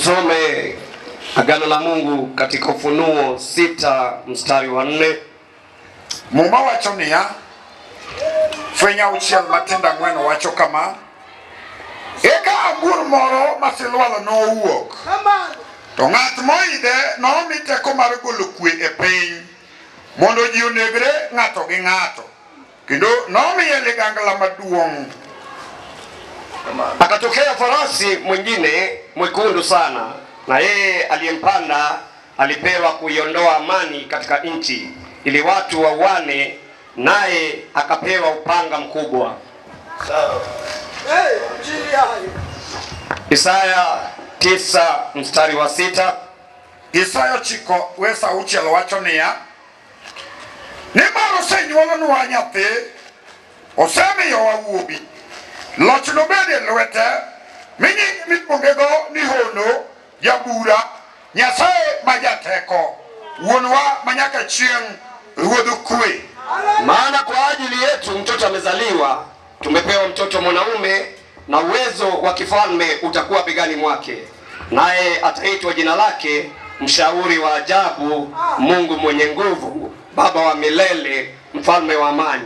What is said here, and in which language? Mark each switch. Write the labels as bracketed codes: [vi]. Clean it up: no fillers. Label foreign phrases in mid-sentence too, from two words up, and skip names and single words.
[sw] Tusome Agano la Mungu katika Ufunuo 6 mstari wa 4. [luo] Muma wacho niya fwenya uchiel matenda ng'wen wacho kama: eka agur moro masilwalo nowuok, to ng'at moide nomi teko mar golo kwe e piny mondo ji onegre ng'ato gi ng'ato, kendo nomiye ligangla maduong'. [sw] Akatokea farasi mwingine mwekundu sana, na yeye aliyempanda alipewa kuiondoa amani katika nchi ili watu wauane, naye akapewa upanga mkubwa. Isaya 9 mstari wa 6. [luo] Isaya chiko wesa uchiel wacho niya: nimar osenyuolonwa nyathi, osemiyowa wuobi, loch nobed e lwete, miluongego ni Hono, Jabura, Nyasaye majateko, Wuonwa manyaka chieng', Ruodh kwe. [sw] Maana kwa ajili yetu mtoto amezaliwa, tumepewa mtoto mwanaume, na uwezo wa kifalme utakuwa begani mwake, naye ataitwa jina lake Mshauri wa Ajabu, Mungu mwenye nguvu, Baba wa milele, Mfalme wa amani.